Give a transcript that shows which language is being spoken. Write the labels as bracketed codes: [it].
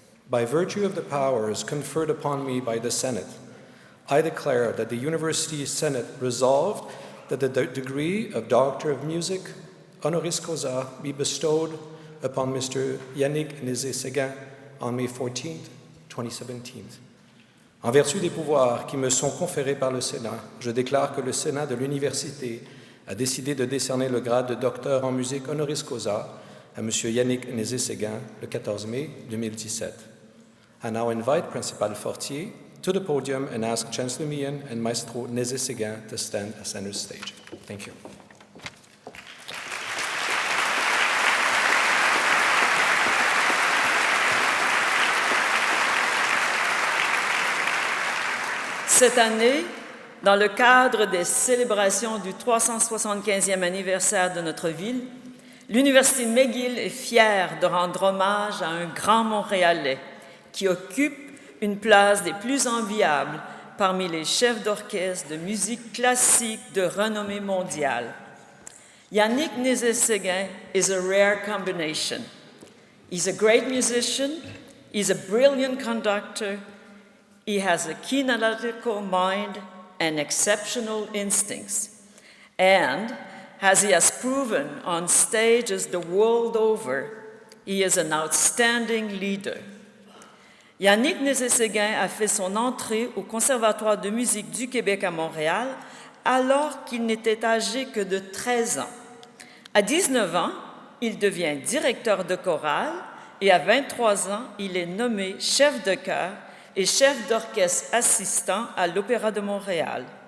[en] By virtue of the powers conferred upon me by the Senate, I declare that the University Senate resolved that the degree of Doctor of Music, honoris causa, be bestowed upon Mr. Yannick Nézet-Séguin on May 14, 2017. [fr] En vertu des pouvoirs qui me sont conférés par le Sénat, je déclare que le Sénat de l'Université a décidé de décerner le grade de docteur en musique honoris causa à M. [en] Yannick Nézet-Séguin [fr] le 14 mai 2017. [en] I now invite Principal Fortier to the podium and ask Chancellor Meehan and Maestro Nézet-Séguin to stand at center stage. Thank you. [fr] Cette année, dans le cadre des célébrations du 375e anniversaire de notre ville, l'Université McGill est fière de rendre hommage à un grand Montréalais qui occupe une place des plus enviables parmi les chefs d'orchestre de musique classique de renommée mondiale. [en] Yannick Nézet-Séguin is a rare combination. He's a great musician, he's a brilliant conductor, he has a keen analytical mind and exceptional instincts. And, as he has proven on stages the world over, he is an outstanding leader. [fr] Yannick Nézet-Séguin a fait son entrée au Conservatoire de musique du Québec à Montréal alors qu'il n'était âgé que de 13 ans. À 19 ans, il devient directeur de chorale et à 23 ans, il est nommé chef de chœur et chef d'orchestre assistant à l'Opéra de Montréal.